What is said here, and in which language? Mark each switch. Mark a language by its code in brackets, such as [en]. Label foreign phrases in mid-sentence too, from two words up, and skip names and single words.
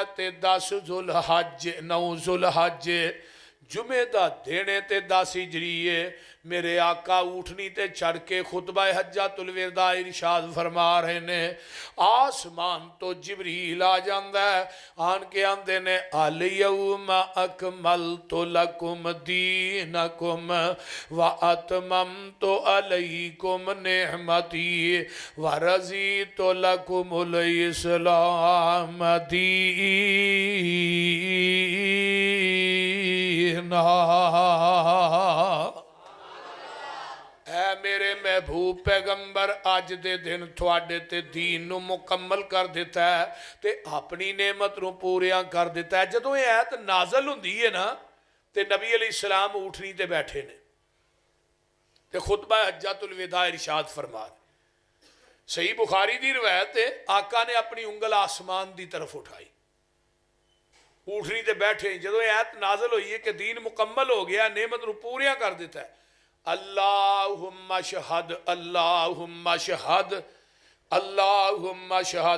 [pa] تے 10 ذوالحج 9 ذوالحج جمعے دا دن تے 10 ہجری میرے آقا اوٹھنی تے چڑھ کے خطبہ حجۃ الوداع ارشاد فرما رہے نے. آسمان توں جبریل آ جاندا ہے، آن کے آہندے نے [ar] اليوم أكملت لكم دينكم وأتممت عليكم نعمتي ورضيت لكم الإسلام دينا. [pa] اے میرے محبوب پیغمبر، اج دے دن تھوڑے تے دین نوں مکمل کر دتا ہے، تے اپنی نعمت نوں پوریا کر دتا ہے. جدوں یہ آیت نازل ہوندی ہے نا، تے نبی علیہ السلام اوٹھنی تے بیٹھے نے، تے خطبہ حجۃ الوداع ارشاد فرما. صحیح بخاری دی روایت ہے، آقا نے اپنی انگل آسمان کی طرف اٹھائی، اوٹھنی تے بیٹھے. جدوں آیت نازل ہوئی ہے کہ دین مکمل ہو گیا، نعمت نوں پوریا کر دتا ہے. [ar] اللهم اشهد، اللهم اشهد، اللهم اشهد.